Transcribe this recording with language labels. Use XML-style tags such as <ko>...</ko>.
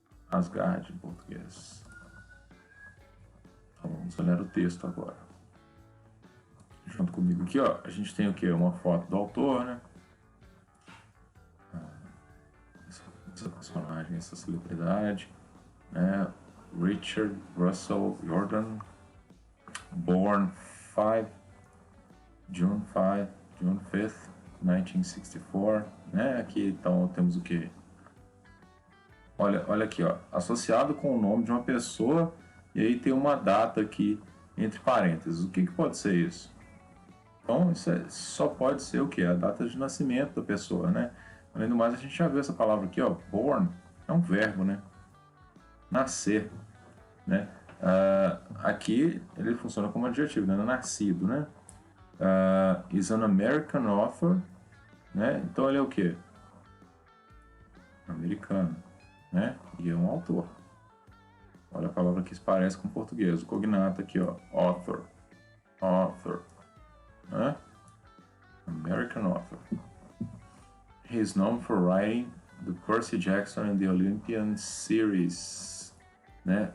<pt>Asgard em português. Então vamos olhar o texto agora. Junto comigo aqui, ó, a gente tem o que? Uma foto do autor, né? Essa personagem, essa celebridade, né?</pt> <en>Richard Russell Riordan, born June 5th, 1964,</en> <pt>né? Aqui então temos o que? Olha aqui, ó, associado com o nome de uma pessoa e aí tem uma data aqui entre parênteses. O que pode ser isso? Então, isso só pode ser o quê? A data de nascimento da pessoa, né? Além do mais, a gente já viu essa palavra aqui, ó, born, é um verbo, né? Nascer, né? Aqui ele funciona como adjetivo, né? Nascido, né?</pt> <en>Is an American author,</en> <pt>né? Então ele é o quê? Americano, né? E é um autor. Olha a palavra que se parece com português. O cognato aqui, ó, author, né?</pt> <en>American author. He is known for writing the Percy Jackson and the Olympian series,</en> <pt>né?</pt>